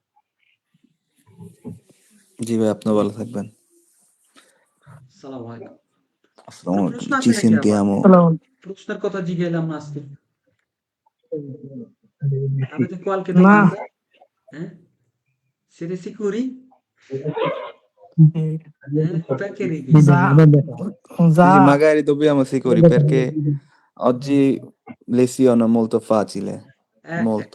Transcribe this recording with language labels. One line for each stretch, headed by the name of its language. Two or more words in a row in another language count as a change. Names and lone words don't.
Bangla: জি ভাই আপনিও ভালো থাকবেন। আসসালামু আলাইকুম আসসালামু প্রশ্ন আলাইকুম। আছে জি নাকি আবার
Italian: sentiamo.
Bangla: সালাম। প্রশ্নের কথা জিজ্ঞাসলাম না আজকে
Italian: avete qualche
Bangla: না,
Italian: domanda? Siete sicuri? Perché ridi?
Bangla: যা যা
Italian: Sì, sì, magari dobbiamo sicuri perché oggi lezione è molto facile, molto.